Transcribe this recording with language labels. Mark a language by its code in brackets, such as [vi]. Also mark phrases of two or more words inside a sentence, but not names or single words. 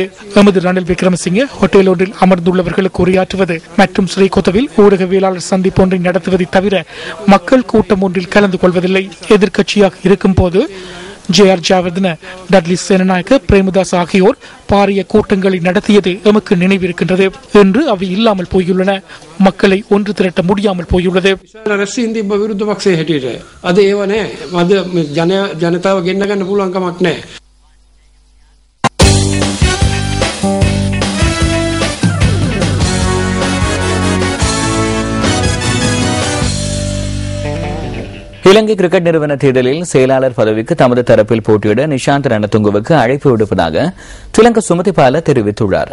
[ta] எமது ரணில் விக்ரமசிங்கே ஹோட்டல் ஒன்றில் அமர்ந்துள்ளவர்களுக்கு உரையாற்றுவது மற்றும் ஸ்ரீகொத்தவில் ஊடகவியலாளர் சந்திப்பு ஒன்றை நடத்துவதை தவிர மக்கள் கூட்டம் ஒன்றில் கலந்து கொள்வதில்லை. எதிர்க்கட்சியாக இருக்கும் போது ஜே.ஆர். ஜாவர்தன, டட்லி சேனநாயக்க, பிரேமதாஸ் ஆகியோர் பாரிய கூட்டங்களை நடத்தியது எமக்கு நினைவிருக்கின்றது. என்று அவை இல்லாமல் போயுள்ளன. மக்களை ஒன்று திரட்ட முடியாமல் போயுள்ளது. [si] රැස්වීම් තිබ්බ විරුද්ධ පක්ෂයේ හැටියට අද ඒව නැහැ. අද ජනතාව ගෙන්න ගන්න පුළුවන් කමක් නැහැ. [ta] இலங்கை கிரிக்கெட் நிறுவன தேர்தலில் செயலாளர் பதவிக்கு தமது தரப்பில் போட்டியிட நிஷாந்த் ரணதுங்கவுக்கு அழைப்பு விடுப்பதாக ஸ்ரீலங்கா சுமதிபால தெரிவித்துள்ளார்.